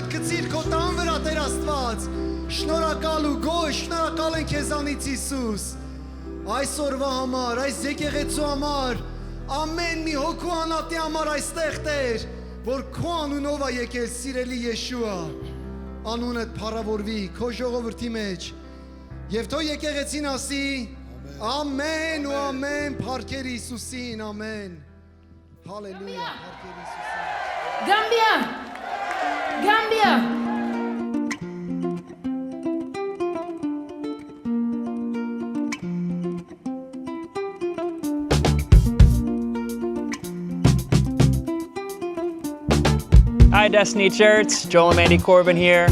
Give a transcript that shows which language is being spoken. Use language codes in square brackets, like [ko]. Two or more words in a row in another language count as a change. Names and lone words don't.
[hy] գցիր քո տան վրա, Տեր Աստված։ Շնորհակալ ու գոհ, շնորհակալ ենք քեզանից Հիսուս։ Այսօրվա համար, այս եկեղեցու համար, ամեն մի հոգու անատի համար այստեղ Տեր, որ քո անունով է եկել սիրելի Եշուա, անունդ փառավորվի քո ժողովրդի մեջ։ Եվ թող եկեղեցին ասի ամեն ու ամեն, փառքեր Հիսուսին, ամեն։ Հալելույա, փառքեր Հիսուսին։ [en] Gambia! Gambia! Hi Destiny Church, Joel and Mandy Corbin here.